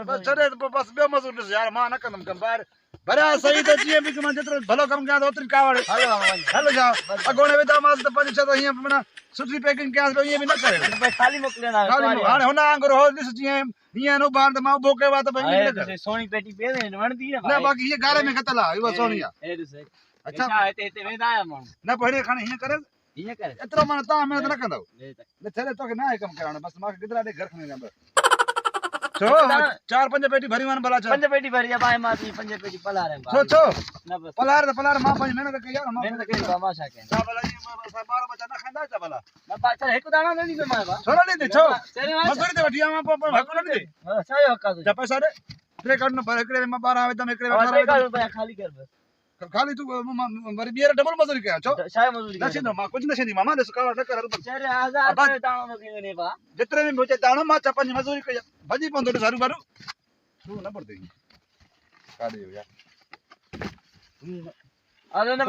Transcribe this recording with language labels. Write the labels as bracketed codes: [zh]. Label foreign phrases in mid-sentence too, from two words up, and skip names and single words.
[sd] बस छॾे पोइ बस ॿियो मज़ूर ॾिस यार मां न कंदुमि कमु ॿाहिरि भरिया सही त जीअं बि मां जेतिरो भलो कमु कयां त ओतिरी कावड़ हलो वञ हलो जा अॻोणे विधामांसि त पंज छह त हीअं माना सुठी पैकिंग कयांसि त ईअं बि न करे भाई खाली मोकिलींदा हाणे हुन वांगुरु हो ॾिस जीअं हीअं नो ॿार त मां उभो कयो आहे त भई ईअं न कर सोनी पेटी पे वणदी न बाक़ी हीअ गारे में कतल आहे इहो सोनी आहे अच्छा अच्छा हिते हिते वेंदा आहिया माण्हू न पहिरीं खणी हीअं करे हीअं करे एतिरो माना तव्हां महिनत न कंदव ले त न छॾे तोखे न आहे कमु करणु बसि मूंखे गिदरा ॾे घर खणी वञा छो चार पंज पेटी भरी वञ भला छो पंज पेटी भरी आहे भाई मां थी पंज पेटी पलार है छो छो न बस पलार त पलार मां पंहिंजी महिनत कई आहे न [hi] मैंने तो कही बाबा [sd] छा कहे छा भला ईअं ॿार बच्चा न खाईंदा छा भला न बाचर हिकु दाणो न ॾींदो मां छो न ॾींदे छो तेरे वांगुरु मज़ूरी ते वठी आवां पोइ हक़ न ॾींदे छा जो हक़ आहे जा पैसा ॾे टे कढ न पर हिकिड़े में मां 12 विधमि हिकिड़े में 18 तुंहिंजो विधमि रुपया खाली कर बस खाली तूं वरी ॿीहर डबल मज़ूरी कयां छो छा आहे मजदूरी न थींदो मां कुझु न थींदी मामा ॾिस कावड़ न कर हल चेरे 1000 रुपया दाणो न थी वञे बा जेतिरे में हुजे दाणो मां छा पंहिंजी मज़ूरी कई आहे भॼी पवंदो ॾिस हरू भरू तूं न पड़दे काॾे वियो यार अरे न